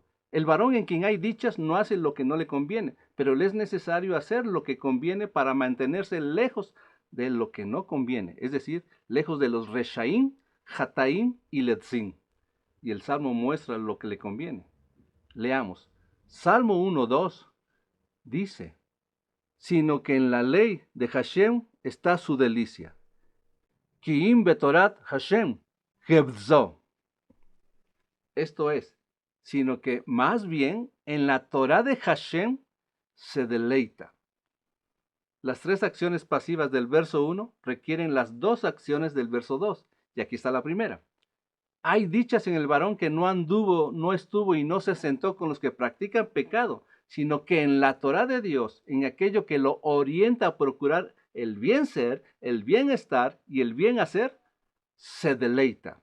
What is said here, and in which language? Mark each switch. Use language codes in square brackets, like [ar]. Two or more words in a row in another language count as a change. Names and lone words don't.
[es] El varón en quien hay dichas no hace lo que no le conviene, pero le es necesario hacer lo que conviene para mantenerse lejos de lo que no conviene, es decir, lejos de los reshaim, hataim y ledzim. Y el Salmo muestra lo que le conviene. Leamos. Salmo 1:2 dice, sino que en la ley de Hashem está su delicia. [he] כי אם בתורת השם חפצו. [es] Esto es, sino que más bien en la Torah de Hashem se deleita. Las tres acciones pasivas del verso 1 requieren las dos acciones del verso 2, y aquí está la primera. Hay dichas en el varón que no anduvo, no estuvo y no se sentó con los que practican pecado, sino que en la Torá de Dios, en aquello que lo orienta a procurar el bien ser, el bienestar y el bien hacer, se deleita.